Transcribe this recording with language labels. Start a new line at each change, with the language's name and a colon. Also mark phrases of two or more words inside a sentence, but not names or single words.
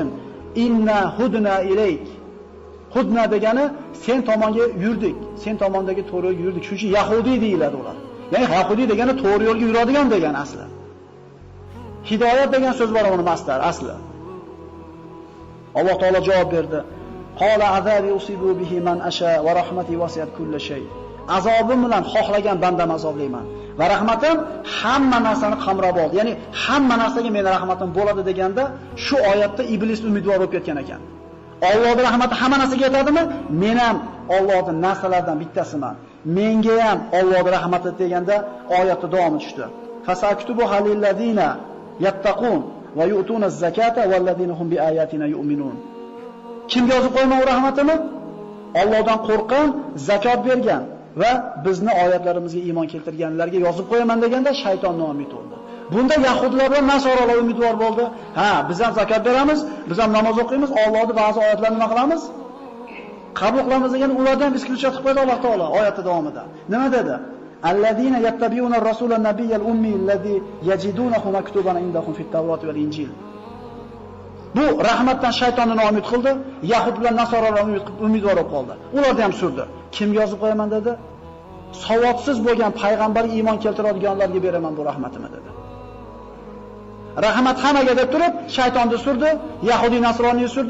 Arabic: إنا هدنا إليك.
Uzbek: Hudna degani sen tomonga yurdik, sen tomondagi to'g'ri yo'lga yurdik. Shuning uchun Yahudiy deyiladi ular. Ya'ni Yahudiy degani to'g'ri yo'lga yuradigan degan asli. Hidoyat degan so'z bor uni masdar asli. Alloh taolo javob berdi.
Arabic: قال عذابي أصيب به من أشاء ورحمتي وسعت كل شيء.
Uzbek: Azobim bilan xohlagan bandam azoblayman va rahmatim hamma narsani qamrab oldi. Ya'ni hamma narsaga mening rahmatim bo'ladi deganda shu oyatda iblis umidvor bo'lib ketgan ekan. Allohning rahmati hamma narsaga yetadimi? Men ham Allohning narsalardan bittasiman. Menga ham Allohning rahmati deganda oyatda davomi tushdi.
Arabic: فسأكتبها للذين يتقون ويؤتون الزكاة والذين هم بآياتنا يؤمنون.
Uzbek: Kimga yozib qo'yman u rahmatini? Allohdan qo'rqqan, zakot bergan va bizni oyatlarimizga iymon keltirganlarga yozib qo'yaman deganda shayton noumid bo'ldi. Bunda yahudlar bilan nasoralar umidvor bo'ldi. Ha, biz ham zakot beramiz, biz ham namoz o'qiymiz, Allohning ba'zi oyatlarini nima qilamiz? Qabul qilamiz degan ulardan isklashib qo'ydi Alloh taolo oyati davomida. Nima dedi?
Arabic: الذين يتبعون الرسول النبي الأمي الذي يجدونه مكتوبا عندهم في التوراة والإنجيل.
Uzbek: Bu rahmatdan shaytonni noumid qildi, yahud bilan nasoralar umidvor bo'lib qoldi. Ularni ham surdi. Kimga yozib qo'yaman dedi? Savodsiz bo'lgan payg'ambarga iymon keltiradiganlarga beraman bu rahmatimni dedi. Rahmat hammaga deb turib, shaytonni surdi, Yahudi nasroniy surdi.